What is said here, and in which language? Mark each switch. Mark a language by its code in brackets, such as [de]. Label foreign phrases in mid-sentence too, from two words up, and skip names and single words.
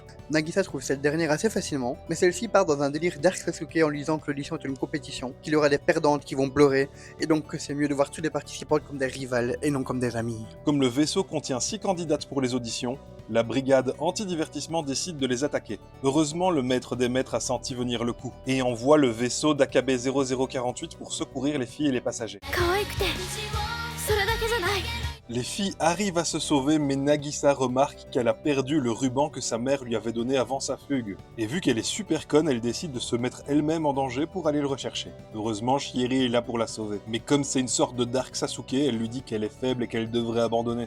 [fr] Nagisa trouve cette dernière assez facilement, mais celle-ci part dans un délire Dark Sasuke en lui disant que l'audition est une compétition, qu'il y aura des perdantes qui vont pleurer, et donc que c'est mieux de voir tous les participants comme des rivales et non comme des amis. Comme le vaisseau contient 6 candidates pour les auditions, la brigade anti-divertissement décide de les attaquer. Heureusement, le maître des maîtres a senti venir le coup, et envoie le vaisseau d'AKB 0048 pour secourir les filles et les passagers. [ja] 可愛くてそれだけじゃない [fr] Les filles arrivent à se sauver, mais Nagisa remarque qu'elle a perdu le ruban que sa mère lui avait donné avant sa fugue. Et vu qu'elle est super conne, elle décide de se mettre elle-même en danger pour aller le rechercher. Heureusement, Shieri est là pour la sauver. Mais comme c'est une sorte de Dark Sasuke, elle lui dit qu'elle est faible et qu'elle devrait abandonner.